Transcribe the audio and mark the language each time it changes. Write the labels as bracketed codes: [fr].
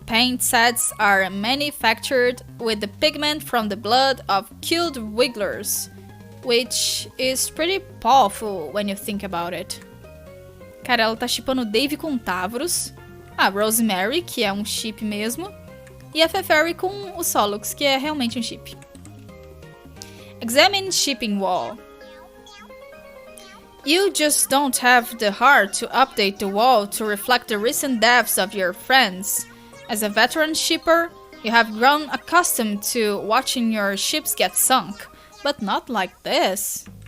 [en] paint sets are manufactured with the pigment from the blood of killed wigglers, which is pretty powerful when you think about it. [pt] Cara, ela tá shippando o Dave com Tavros, a Rosemary, que é um chip mesmo, e a Feferi com o Solux, que é realmente um chip. [en] Examine shipping wall. You just don't have the heart to update the wall to reflect the recent deaths of your friends. As a veteran shipper, you have grown accustomed to watching your ships get sunk, but not like this.